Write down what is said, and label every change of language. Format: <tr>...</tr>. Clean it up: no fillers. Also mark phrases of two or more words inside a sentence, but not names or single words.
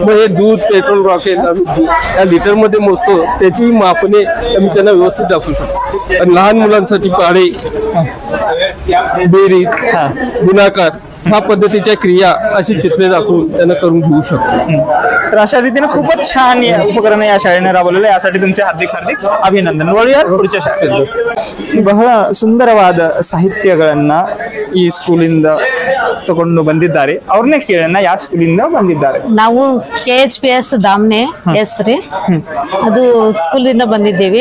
<mr>मग हे दूध पेट्रोल रॉकेल या लिटर मध्ये मोजतो, त्याची मापने आम्ही त्यांना व्यवस्थित दाखवू शकतो। आणि लहान मुलांसाठी पाढे बेरीज गुणाकार ह्या पद्धतीच्या क्रिया अशी चित्रे दाखवून त्यांना करून घेऊ शकतो। तर अशा रीतीने खूपच छान उपकरण या शाळेने राबवलेलं आहे, यासाठी तुमचे हार्दिक हार्दिक ಅಭಿನಂದನೆ।</mr> <kn>ನೋಡಿಯಾ पुढच्या ಶಾಲೆಗೆ ಬಹಳ ಸುಂದರವಾದ ಸಾಹಿತ್ಯಗಳನ್ನ ಈ ಸ್ಕೂಲಿಂದ ತಗೊಂಡು ಬಂದಿದ್ದಾರೆ। ಅವ್ರನ್ನೇ ಕೇಳೋಣ, ಯಾವ ಸ್ಕೂಲಿಂದ ಬಂದಿದ್ದಾರೆ? ನಾವು KHPS ದಾಮ್ನೆ ಹೆಸ್ರಿ, ಅದು ಸ್ಕೂಲಿಂದ ಬಂದಿದ್ದೇವೆ।</kn>